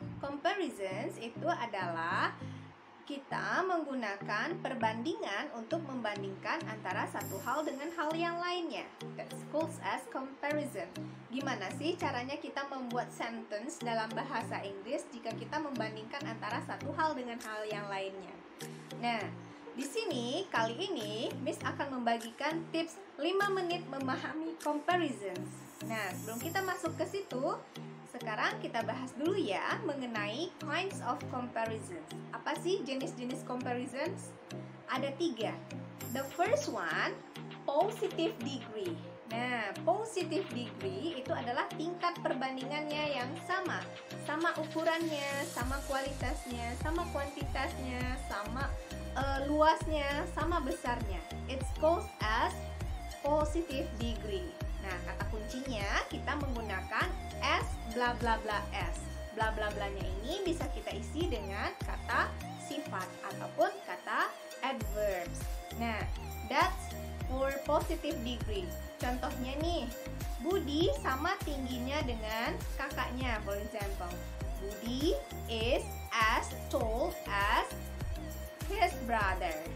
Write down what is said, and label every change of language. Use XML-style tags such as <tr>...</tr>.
<id>Comparisons itu adalah kita menggunakan perbandingan untuk membandingkan antara satu hal dengan hal yang lainnya.</id> <en>That's called as comparison.</en> <id>Gimana sih caranya kita membuat sentence dalam bahasa Inggris jika kita membandingkan antara satu hal dengan hal yang lainnya? Nah, di sini kali ini Miss akan membagikan tips 5 menit memahami comparisons. Nah, sebelum kita masuk ke situ, sekarang kita bahas dulu ya mengenai</id> <en>kinds of comparisons.</en> <id>Apa sih jenis-jenis comparisons? Ada 3.</id> <en>The first one, positive degree.</en> <id>Nah, positive degree itu adalah tingkat perbandingannya yang sama. Sama ukurannya, sama kualitasnya, sama kuantitasnya, sama luasnya, sama besarnya.</id> <en>It's called as positive degree.</en> <id>Nah, kata kuncinya kita menggunakan S bla bla bla S. Bla bla blanya ini bisa kita isi dengan kata sifat ataupun kata adverbs. Nah,</id> <en>that's for positive degree.</en> <id>Contohnya nih, Budi sama tingginya dengan kakaknya,</id> <en>for example. Budi is as tall as his brother.</en>